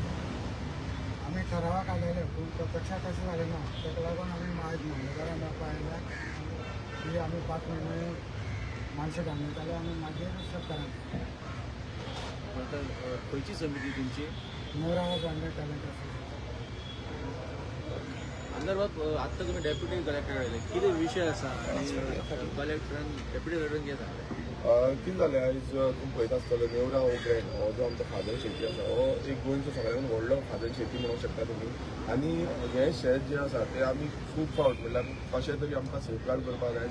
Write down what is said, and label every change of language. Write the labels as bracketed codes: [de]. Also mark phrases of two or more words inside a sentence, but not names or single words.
[mr] आम्ही ठरावा काढलेले पण प्रत्यक्षात कसं झालं ना त्याला लागून आम्ही माहीत मामलेदारांना पाहिला की आम्ही 5 महिने माणसं घालण्यात आले आणि मागे शेतकऱ्यांना. [kok] खयची समिती तुमची? नेवरावा ब्रँडेड टॅलेंट असोसिएशन. संदर्भात आत्ता तुम्ही डेप्युटी कलेक्टर आयले कितें विशय आसा आनी कलेक्टरान डेप्युटी कलेक्टरान कितें सांगलें? कितें जालें आयज तुमी पळयता आसतलो नेवरा हो ग्रँड हो जो आमचो खाजन शेती आसा हो एक गोंयचो सगळ्यांत व्हडलो खाजन शेती म्हणूंक शकता तुमी. आनी हें शेत जें आसा तें आमी खूब फावट म्हणल्यार कशें तरी आमकां सेफगार्ड करपाक जाय.